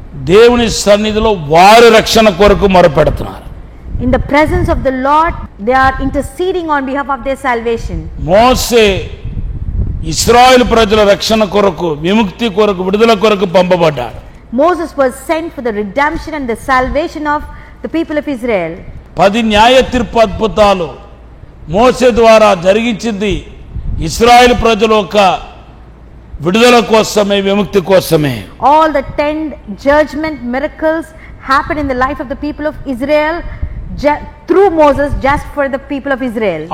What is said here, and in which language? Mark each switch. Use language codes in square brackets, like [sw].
[te] దేవుని సన్నిధిలో వారి రక్షణ కొరకు మొరపెడుతున్నారు. [en] In the presence of the Lord, they are interceding on behalf of their salvation. [te] మోషే ఇశ్రాయేలు ప్రజల రక్షణ కొరకు విముక్తి కొరకు విడుదల కొరకు పంపబడ్డాడు. [en] Moses was sent for the redemption and the salvation of the people of Israel. [te] 10 న్యాయ తీర్పు అద్భుతాలు మోసే ద్వారా జరిగించింది ఇశ్రాయేలు ప్రజల యొక్క విడుదల కోసమే, విముక్తి కోసమే. [en] All the 10 judgment miracles happened in the life of the people of Israel through Moses, just for the people of Israel.